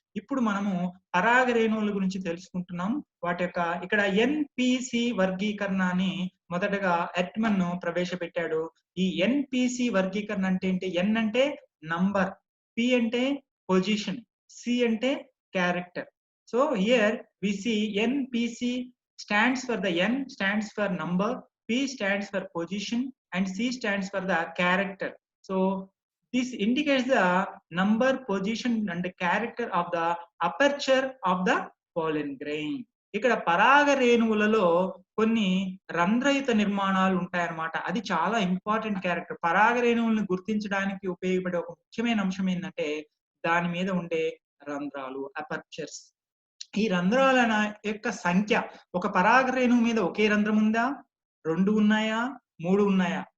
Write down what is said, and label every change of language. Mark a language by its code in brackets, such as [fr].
[te] ఇప్పుడు మనము పరాగ రేణువుల గురించి తెలుసుకుంటున్నాం. వాటి యొక్క ఇక్కడ ఎన్పిసి వర్గీకరణ అని మొదటగా ఎర్ట్‌మన్ ప్రవేశపెట్టాడు. ఈ ఎన్పిసి వర్గీకరణ అంటే ఏంటి? ఎన్ అంటే నంబర్, పి అంటే పొజిషన్, సి అంటే character. [en] So here we see NPC stands for the N stands for number, P stands for position, and C stands for the character. So this indicates the number, position, and the character of the aperture of the pollen grain. [te] ఇక్కడ పరాగ రేణువులలో కొన్ని రంధ్రయుత నిర్మాణాలు ఉంటాయన్నమాట. అది చాలా important character. పరాగ రేణువులను గుర్తించడానికి ఉపయోగపడే ఒక ముఖ్యమైన అంశం ఏంటంటే దాని మీద ఉండే రంధ్రాలు, అపర్చర్స్. ఈ రంధ్రాల యొక్క సంఖ్య ఒక పరాగ రేణువు మీద ఒకే రంధ్రం ఉందా, 2 ఉన్నాయా, 3 ఉన్నాయా?